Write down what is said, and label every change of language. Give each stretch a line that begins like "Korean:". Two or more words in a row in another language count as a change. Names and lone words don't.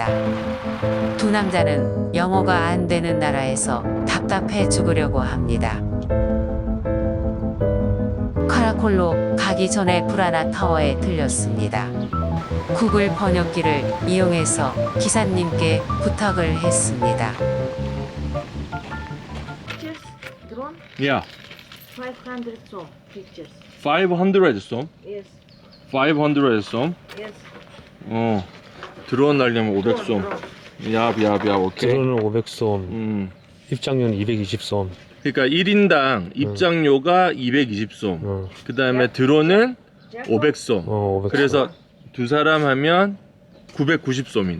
Korean: 두 남자는 영어가 안 되는 나라에서 답답해 죽으려고 합니다. 카라콜로 가기 전에 브라나 타워에 들렸습니다. 구글 번역기를 이용해서 기사님께 부탁을 했습니다.
English: Drone Yeah, 500 som pictures. 500 som. Yes, 500 som. yes.
Korean: 드론 날려면 500 som. 야, 오케이. 드론은 500솜, 입장료는 220솜. 그러니까 1인당 입장료가 220som. 그 다음에 드론은 500som. 500솜. 그래서 두 사람 하면 990som이네.